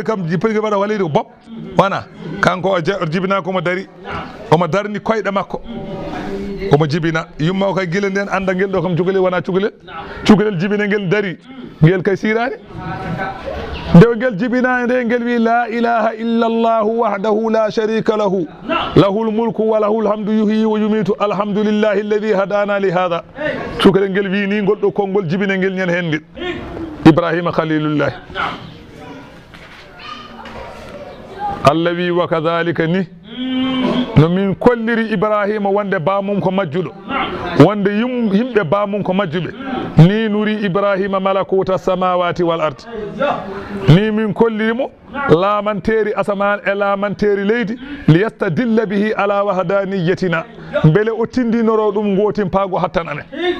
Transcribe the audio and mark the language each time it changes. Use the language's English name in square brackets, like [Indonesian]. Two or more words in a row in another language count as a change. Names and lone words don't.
[Fula] kam jipirgue waɗa walide ko bob wona kanko o jibina komo dari omo darni koyɗe makko omo jibina yumma o kay guila nden anda guel ɗo kam cukalel wona cukalel jibina guel dari guel kay sirani nde guel jibina nde guel wi [Arabic] لا إله إلا الله وحده لا شريك له له الملك وله الحمد يحيي ويميت الحمد لله الذي هدانا لهذا [Fula] cukalel guel wi ni gol ɗo konngol jibina guel ñan hen guel Ibrahima khalilullah Allah wi [Arabic] وكذلك [Fula] ni no min kolliri Ibrahima wonde bamum ko majjuɗo wonde yimɓe bamum ko majjuɓe ni [Arabic] نري إبراهيم ملكوت السماوات والأرض [Fula] ni min kollirimo laamanteri asaman e laamanteri leydi [Arabic] ليستدل به على وحدانيتنا [Fula] beele o tindinoro ɗum gotin paago hattan amen